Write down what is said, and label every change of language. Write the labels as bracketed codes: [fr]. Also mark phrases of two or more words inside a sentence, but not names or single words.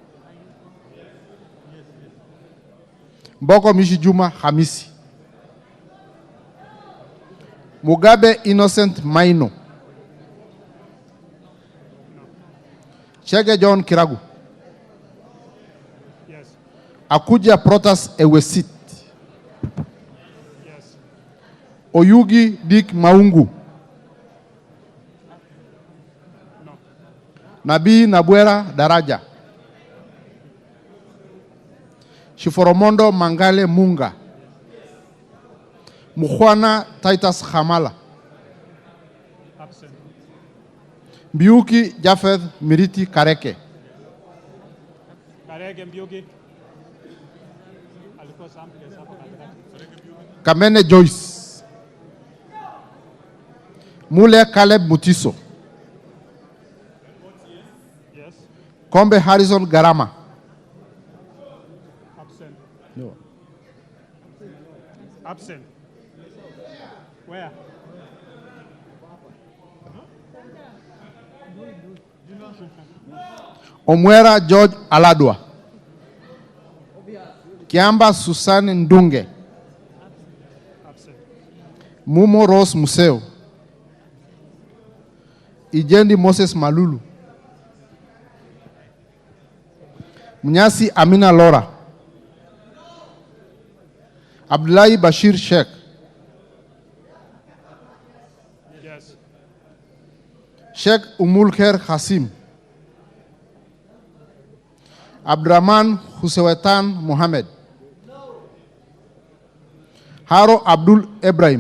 [en] Mboko Mishi Juma Hamisi, Mugabe Innocent Maino, Chege John Kiragu, Yes. Akuja Protas Ewesit, Yes. Oyugi Dick Maungu, No. Nabii Nabwera Daraja, Shiforomondo Mangale Munga, Mukhwana Titus Hamala, Absent. Mbiuki Japheth Miriti Kareke, Karege Mbiuki. [sw] Alikuwa sample hapo katikati. [en] Kamene Joyce, Mule Caleb Mutiso, Yes. Kombe Harrison Garama, Absent. no. Absent. Where? Omwera George Aladwa, Kiamba Susan Ndunge, Absent. Mumo Rose Museo, Ijendi Moses Malulu, Mnyasi Amina Lora, Abdullahi Bashir Sheikh, Yes. Sheikh Umulkher Hasim, Abdurrahman Husewetan Mohammed, Haro Abdul Ibrahim,